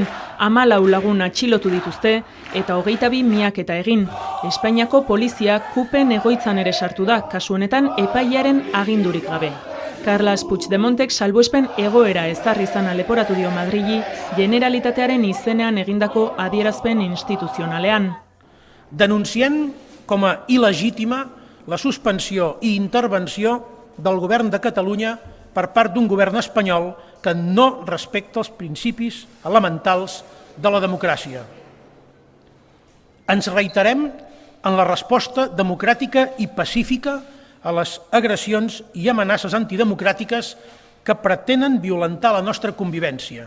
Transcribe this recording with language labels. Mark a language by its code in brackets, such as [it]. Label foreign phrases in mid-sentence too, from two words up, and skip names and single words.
[eu] 14 lagun atxilotu dituzte eta 22 miaketa egin. Espainiako polizia kupen egoitzan ere sartu da, kasu honetan epailearen agindurik gabe. Carles Puigdemontek salbuespen egoera ezarri izana leporatu dio Madrili, Generalitatearen izenean egindako adierazpen instituzionalean. [ca] Denunciem com a il·legítima la suspensió i intervenció del govern de Catalunya per part d'un govern espanyol que no respecta els principis elementals de la democràcia. Ens reiterem en la resposta democràtica i pacífica a les agressions i amenaces antidemocràtiques que pretenen violentar la nostra convivència.